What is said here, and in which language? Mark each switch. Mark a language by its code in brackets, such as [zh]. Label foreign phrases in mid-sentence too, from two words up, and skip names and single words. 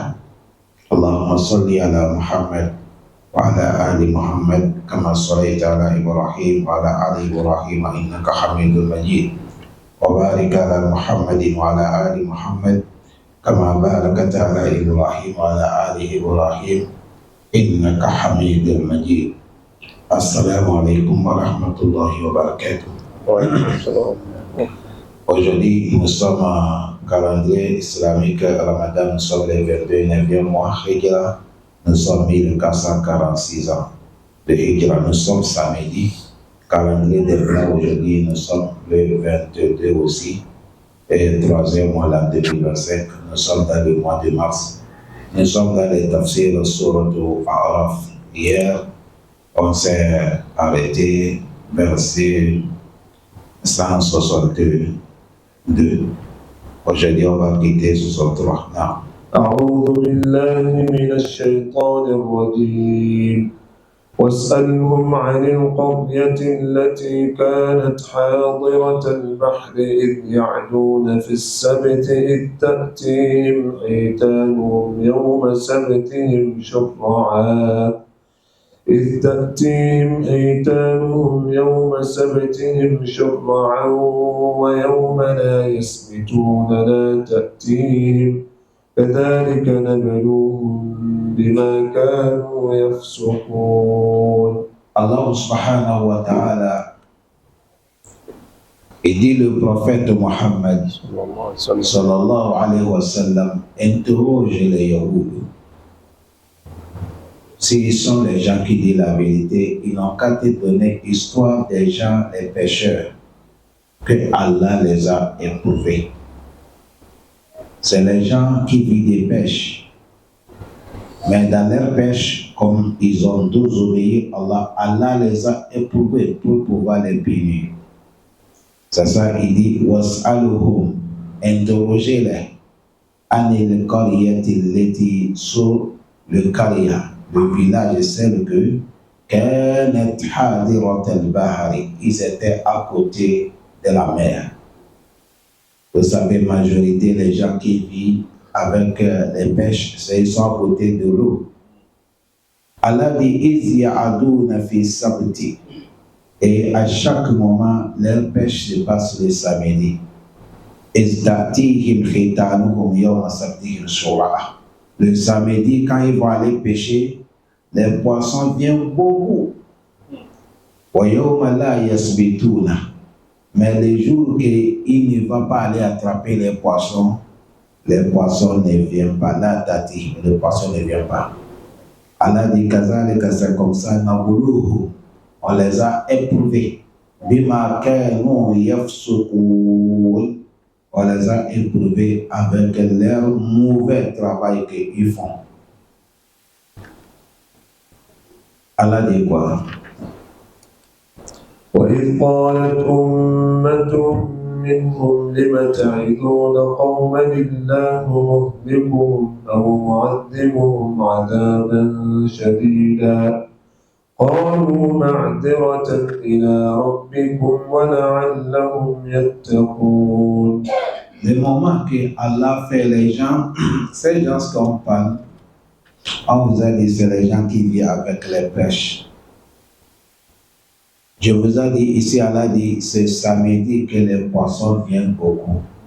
[ar] اللهم صل على محمد وعلى آل محمد كما صليت على إبراهيم وعلى آل إبراهيم إنك حميد مجيد، وبارك على محمد وعلى آل محمد كما باركت على إبراهيم وعلى آل إبراهيم إنك حميد مجيد. السلام عليكم ورحمة الله وبركاته. [fr] Aujourd'hui, nous sommes en calendrier islamique Ramadan, nous sommes les 29e mois Hijra, nous sommes 1446 ans de Hijra, nous sommes samedi, calendrier des Blancs aujourd'hui, nous sommes le 22 aussi, et 3e mois l'an 2025, nous sommes dans le mois de mars, nous sommes dans les tafsirs sur le Araf. Hier, on s'est arrêté verset 162. Aujourd'hui, on va quitter 63. Non. [ar] أعوذ بالله من الشيطان الرجيم. واسألهم عن القرية التي كانت حاضرة البحر إذ يعدون في السبت إذ تأتيهم حيتانهم يوم سبتهم شرعا ويوم لا يسبتون لا تأتيهم كذلك نبلوهم بما كانوا يفسقون. الله سبحانه وتعالى, [fr] il dit le prophète Mohammed [ar] صلى الله عليه وسلم [fr] interroge les Yahoud. S'ils sont les gens qui disent la vérité, ils n'ont qu'à te donner l'histoire des gens, les pécheurs, que Allah les a éprouvés. C'est les gens qui vivent des pêches. Mais dans leur pêche, comme ils ont désobéi à Allah, Allah les a éprouvés pour pouvoir les punir. C'est ça, il dit, was'aluhum, interrogez-les, [ar] عن القرية التي [fr] sur le Qarya. Le village, c'est que [ar] كانت حاضرة البحر, [fr] ils étaient à côté de la mer. Vous savez, majorité des gens qui vivent avec les pêches, ils sont à côté de l'eau. Allah dit [ar] إذ يعدون في السبت, [fr] et à chaque moment leur pêche se passe le samedi. [ar] إذ تأتيهم حيتانهم يوم سبتهم شرعا. [fr] Le samedi, quand ils vont aller pêcher, les poissons viennent beaucoup. Mais les jours qu'il ne va pas aller attraper les poissons ne viennent pas. Là, tati, les poissons ne viennent pas. Allah dit que c'est comme ça, on les a éprouvés. [ar] بما كانوا يفسقون. [fr] On les a éprouvés avec leur mauvais travail qu'ils font. Allah dit quoi? [ar] وإذ قالت أمة منهم لم تعظون قوما الله مهلكهم أو معذبهم عذابا شديدا قالوا معذرة إلى ربكم ولعلهم يتقون. [fr] Le moment que Allah fait les gens, ces gens qu'on parle, on vous a dit c'est les gens qui vivent avec les pêches. Je vous ai dit ici, Allah dit c'est samedi que les poissons viennent beaucoup.